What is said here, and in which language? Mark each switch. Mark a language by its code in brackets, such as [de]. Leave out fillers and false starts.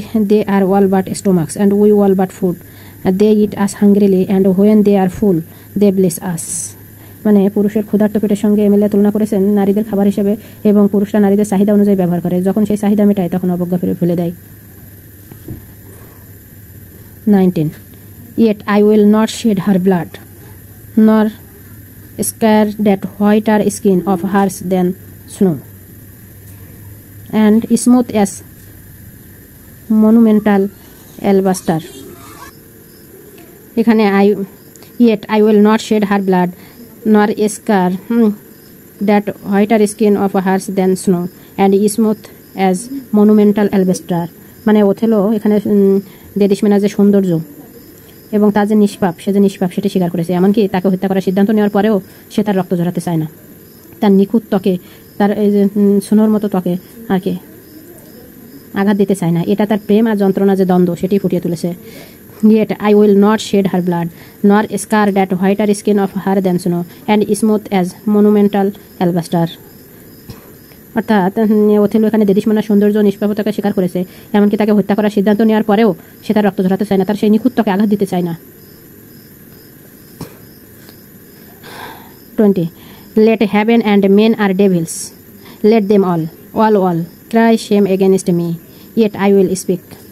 [en] They are all but stomachs and we all but food, they eat us hungrily and when they are full they bless us. [bn] মানে পুরুষের ক্ষুধার্ত পেটের সঙ্গে MLA তুলনা করেছেন নারীদের খাবার হিসেবে, এবং পুরুষরা নারীদের চাহিদা অনুযায়ী ব্যবহার করে, যখন সেই চাহিদা মেটায় তখন অবজ্ঞা ফেলে দেয়। [en] 19 Yet I will not shed her blood, nor scare that whiter skin of hers than snow, and smooth as monumental alabaster. [bn] এখানে [en] yet I will not shed her blood, nor scar that whiter skin of hers than snow, and smooth as monumental alabaster. [bn] মানে Othello এখানে দেদিশমেনার যে সৌন্দর্য এবং তার যে নিষ্পাপ, সে যে নিষ্পাপ সেটি স্বীকার করেছে। এমনকি তাকে হত্যা করার সিদ্ধান্ত নেওয়ার পরেও সে তার রক্ত ঝরাতে চায় না, তার নিখুঁত ত্বকে, তার এই যে সোনার মতো ত্বকে আর কি আঘাত দিতে চায় না। এটা তার প্রেম আর যন্ত্রণা যে দ্বন্দ্ব সেটি ফুটিয়ে তুলেছে। [en] Yet I will not shed her blood, nor scar that whiter skin of her than snow, and smooth as monumental alabaster. [bn] অর্থাৎ ওথেলো এখানে দেদিশমানার সৌন্দর্য নিষ্পাপতাকে স্বীকার করেছে, এমনকি তাকে হত্যা করার সিদ্ধান্ত নেওয়ার পরেও সে তার রক্ত ঝরাতে চায় না, তার সেই নিখুঁত ত্বকে আঘাত দিতে চায় না। [en] 20 Let heaven and men are devils, let them all cry shame against me, yet I will speak.